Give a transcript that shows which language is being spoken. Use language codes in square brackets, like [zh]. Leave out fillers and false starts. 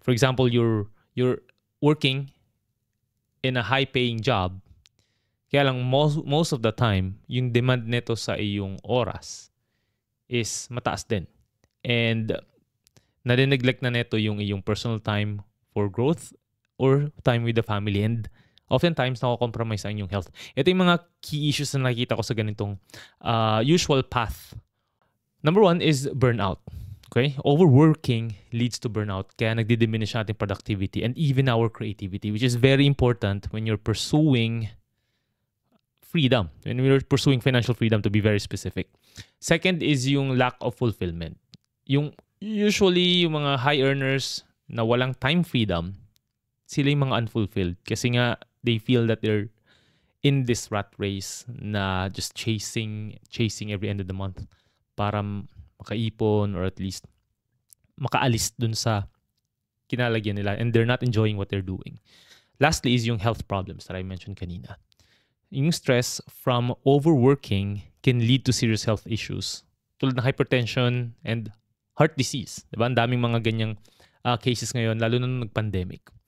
[en] For example, you're working in a high-paying job, [tl] kaya lang [en] most of the time, [tl] yung demand nito sa iyong oras [en] is [tl] mataas din. [en] And [tl] nade-neglect na neto yung iyong [en] personal time for growth or time with the family. And oftentimes, [tl] nako-compromise ang inyong health. Ito yung mga key issues na nakikita ko sa ganitong usual path. [en] Number one is burnout. Okay? Overworking leads to burnout. Kaya nagdi-diminish natin productivity and even our creativity, which is very important when you're pursuing freedom. When you're pursuing financial freedom, to be very specific. Second is yung lack of fulfillment. [tl] Usually, yung mga high earners na walang time freedom, sila yung mga unfulfilled. [en] Kasi nga, they feel that they're in this rat race [tl] na just [en] chasing every end of the month [tl] para makaipon [en] or at least [tl] makaalis dun sa kinalagyan nila [en] and they're not enjoying what they're doing. Lastly is yung health problems that I mentioned kanina. Yung stress from overworking can lead to serious health issues [tl] tulad ng [en] hypertension and heart disease. [tl] Diba? Ang daming mga ganyang cases ngayon, lalo na nung nag-pandemic.